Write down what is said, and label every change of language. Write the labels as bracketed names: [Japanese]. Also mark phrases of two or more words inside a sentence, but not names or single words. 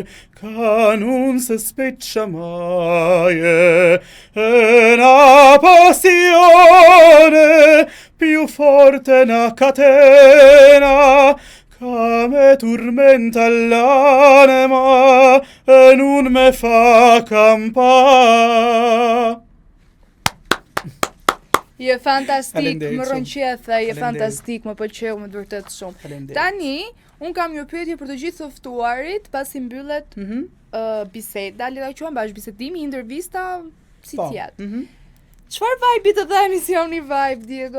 [Neapolitan] che non si speccia mai, è una passione più forte una catena, che me tormenta l'anima e non me fa campare. [Albanian] Je fantastik, më rënqethe, je fantastik, më pëlqeu më vërtet shumë. Tani, un kam një pyetje për të gjithë të ftuarit, pasi mbyllet biseda, le ta quajmë bash bisedimi, intervista, si tjetë. Çfarë vibe të dha emisioni Vibe, Diego?